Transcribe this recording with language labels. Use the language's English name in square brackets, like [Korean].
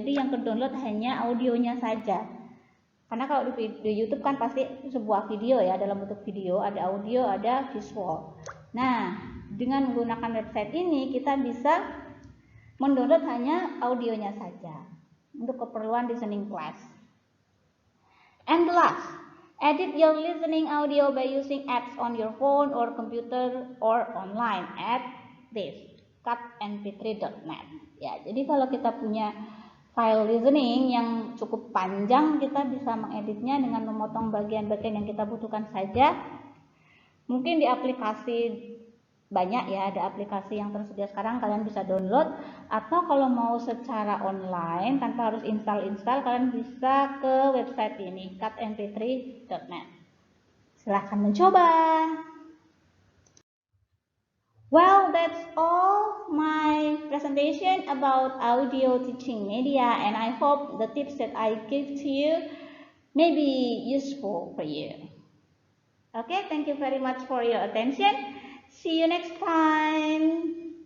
[Indonesian] Jadi yang ke-download hanya audionya saja. Karena kalau di YouTube kan pasti sebuah video ya, dalam bentuk video, ada audio, ada visual. Nah, dengan menggunakan website ini kita bisa mendownload hanya audionya saja. untuk keperluan listening class. [English] And the last, edit your listening audio by using apps on your phone or computer or online at this cutmp3.net. [Indonesian] Ya, jadi kalau kita punya file listening yang cukup panjang, kita bisa mengeditnya dengan memotong bagian-bagian yang kita butuhkan saja. Mungkin di aplikasi banyak ya, ada aplikasi yang tersedia sekarang, kalian bisa download, atau kalau mau secara online tanpa harus install, kalian bisa ke website ini cutmp3.net. Silahkan mencoba. [English] Well, that's all my presentation about audio teaching media, and I hope the tips that I give to you may be useful for you. Okay, thank you very much for your attention. See you next time.